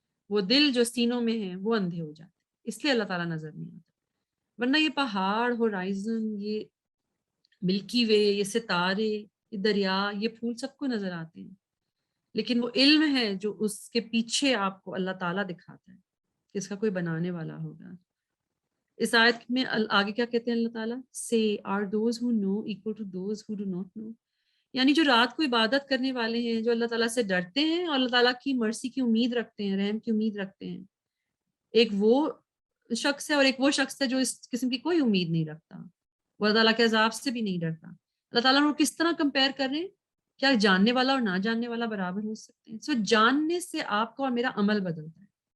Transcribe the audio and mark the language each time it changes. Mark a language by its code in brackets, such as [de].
[ur] وہ دل جو سینوں میں ہیں وہ اندھے ہو جاتے ہیں، اس لیے اللہ تعالیٰ نظر نہیں آتا. ورنہ یہ پہاڑ، ہورائزن، یہ ملکی وے، یہ ستارے، یہ دریا، یہ پھول سب کو نظر آتے ہیں. لیکن وہ علم ہے جو اس کے پیچھے آپ کو اللہ تعالیٰ دکھاتا ہے کہ اس کا کوئی بنانے والا ہوگا. اس آیت میں آگے کیا کہتے ہیں اللہ تعالیٰ؟ [en] Say, are those who know equal to those who do not know. [ur] یعنی جو رات کو عبادت کرنے والے ہیں، جو اللہ تعالیٰ سے ڈرتے ہیں اور اللہ تعالیٰ کی مرسی کی امید رکھتے ہیں، رحم کی امید رکھتے ہیں، ایک وہ شخص ہے اور ایک وہ شخص ہے جو اس قسم کی کوئی امید نہیں رکھتا، وہ اللہ تعالیٰ کے عذاب سے بھی نہیں ڈرتا. اللہ تعالیٰ نے کس طرح کمپیئر کر رہے ہیں؟ کیا جاننے والا اور نہ جاننے والا برابر ہو سکتے ہیں؟ سو جاننے سے آپ کا اور میرا عمل بدلتا ہے.